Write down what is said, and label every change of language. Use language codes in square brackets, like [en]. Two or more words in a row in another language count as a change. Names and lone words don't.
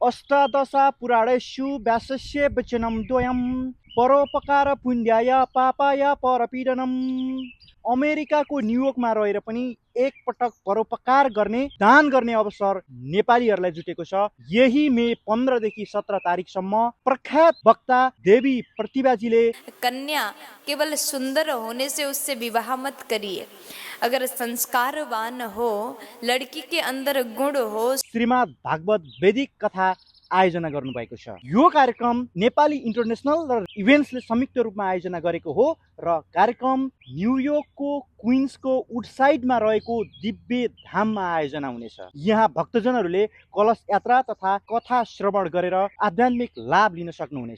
[sa] अष्टादशा पुराणेषु व्यासस्य वचनं द्वयं परोपकार पुण्याय पापाय परपीडनम्। [ne] अमेरिकाको न्युयोर्कमा रहेर पनि एकपटक परोपकार गर्ने दान गर्ने अवसर नेपालीहरूलाई जुटेको छ। यही मे 15 देखि 17 तारिकसम्म प्रख्यात वक्ता देवी प्रतिभाजीले [hi] कन्या केवल सुंदर होने से उससे विवाह मत करिए, अगर संस्कारवान हो, लड़की के अंदर गुण हो। [ne] श्रीमद् भागवत वैदिक कथा आयोजना गर्नुभएको छ। यो कार्यक्रम नेपाली इन्टरनेसनल र इभेन्ट्सले संयुक्त रूपमा आयोजना गरेको हो र कार्यक्रम न्युयोर्कको क्विन्सको वुडसाइडमा रहेको दिव्य धाममा आयोजना हुनेछ। यहाँ भक्तजनहरूले कलश यात्रा तथा कथा श्रवण गरेर आध्यात्मिक लाभ लिन सक्नुहुनेछ।